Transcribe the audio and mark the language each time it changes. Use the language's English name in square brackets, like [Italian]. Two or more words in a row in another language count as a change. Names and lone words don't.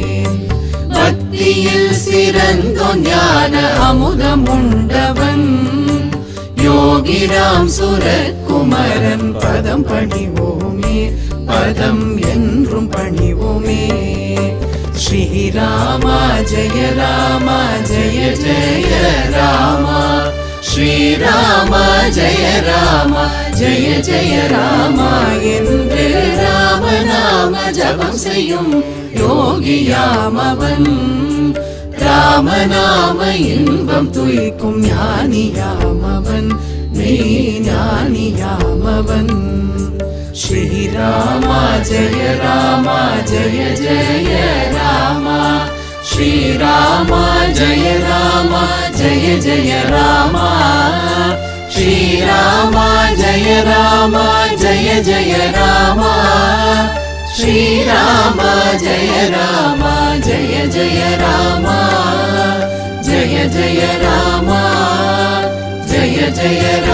[Tamil] பக்தியில் சிறந்தோ ஞான அமுதம் உண்டவன், யோகிராம் சூரத் குமரன் பதம் பணிவோமே, பதம் என்றும் பணிவோமே। [Hindi] श्री राम जय राम जय जय राम, श्री राम जय राम जय जय राम [Tamil] என்று ராம நாம ஜபம் செய்யும் யோகியாம் அவன், ராம நாம இன்பம் துய்க்கும் ஞானியாம் அவன், மெய் ஞானியாம் அவன்। [Hindi] श्री राम जय राम जय जय राम, श्री राम जय राम जय जय राम, श्री राम जय राम जय जय राम, श्री राम जय राम जय जय राम, जय जय राम जय जय